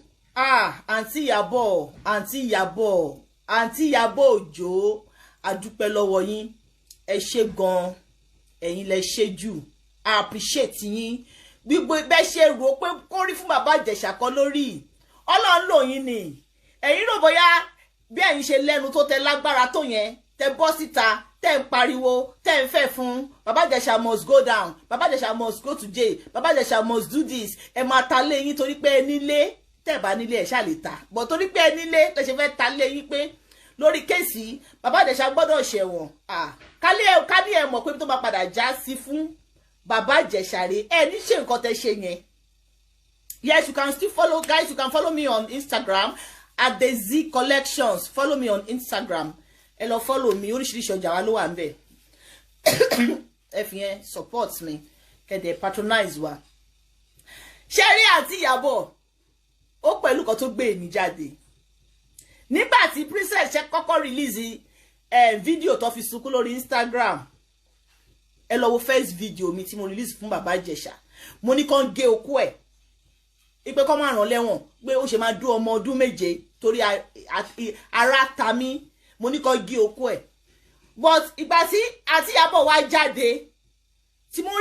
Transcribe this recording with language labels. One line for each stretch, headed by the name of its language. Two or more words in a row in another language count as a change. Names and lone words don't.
Yoruba: àǹtí Ìyábọ̀ Òjó adúpẹ́ lọ́wọ́ yín ẹ ṣé gan ẹ̀yin lẹ ṣe jù
English: I appreciate
Yoruba: yín gbogbo bẹ́ ṣe rò pé kó rí fún bàbá Ìjẹ̀ṣà kan lórí Ọlọ́run lò yín ni ẹ̀yin rò bóyá bí ẹ̀yin ṣe lẹ́nu tó tẹ lágbára tó yẹn tẹ bọ́ síta tẹ ń pariwo tẹ ń fẹ́ fún bàbá Ìjẹ̀ṣà
English: must go down
Yoruba: bàbá Ìjẹ̀ṣà
English: must go to jail
Yoruba: bàbá Ìjẹ̀ṣà
English: must do this
Yoruba: ẹ máa ta lé yín torí pé ẹ nílé tẹ bá nílé ẹ ṣáà lè ta bọ̀ torí pé ẹ nílé tẹ ṣe fẹ́ ta lé yín pé lórí kéèsì bàbá Ìjẹ̀ṣà gbọ́dọ̀ ṣẹ̀wọ̀n kálí ẹ mọ̀ pé tó bá padà já sí fún bàbá Ìjẹ̀ṣà rè ẹ ní ṣe nǹkan tẹ ṣe yẹn.
English: Yes, you can still follow, guys. You can follow me on Instagram at the Z Collections. Follow me on Instagram.
Yoruba: Ẹ lọ
English: follow me.
Yoruba: Oríṣiríṣi ọjà wa ló wà ńbẹ̀. Ẹ fi yẹn
English: support me.
Yoruba: Kẹ́dẹ̀ patronize wa. Ṣẹ́rí àti Ìyábọ̀ ó pẹ̀lú kan tó gbé èmi jáde. Nígbà tí Princess ṣe kọ́kọ́
English: release video
Yoruba: tó fi sunkún lórí Instagram. Ẹ lọ wo
English: first video
Yoruba: mi tí mo release fún bàbá Ìjẹ̀ṣà. Mo ní kàn gé okó ẹ̀. Ipe kọ́ máa ràn lẹ́wọ̀n pé ó ṣe máa dún ọmọ ọdún méje torí ara ta mí mo ní kọ́ gé okó ẹ̀ but ìgbà tí àti Ìyábọ̀ wá jáde tí mo rí